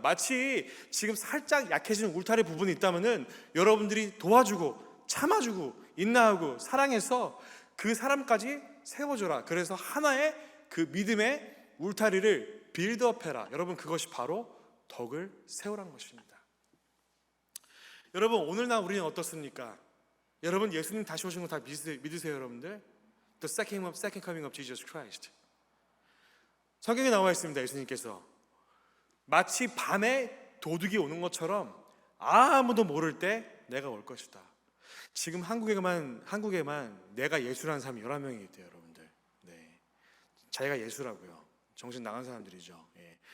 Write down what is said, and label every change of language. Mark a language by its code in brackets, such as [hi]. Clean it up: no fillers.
[ko] 마치 지금 살짝 약해진 울타리 부분이 있다면은 여러분들이 도와주고 참아주고 인내하고 사랑해서 그 사람까지 세워줘라. 그래서 하나의 그 믿음의 울타리를 빌드업해라. 여러분 그것이 바로 덕을 세우라는 것입니다. 여러분 오늘날 우리는 어떻습니까? 여러분 예수님 다시 오신 거 다 믿으세요, 여러분들? [en] The second coming of Jesus Christ. [ko] 성경에 나와 있습니다. 예수님께서 마치 밤에 도둑이 오는 것처럼 아무도 모를 때 내가 올 것이다. 지금 한국에만 내가 예수라는 사람이 11명이 있대요, 여러분들. 네, 자기가 예수라고요. 정신 나간 사람들이죠. 예.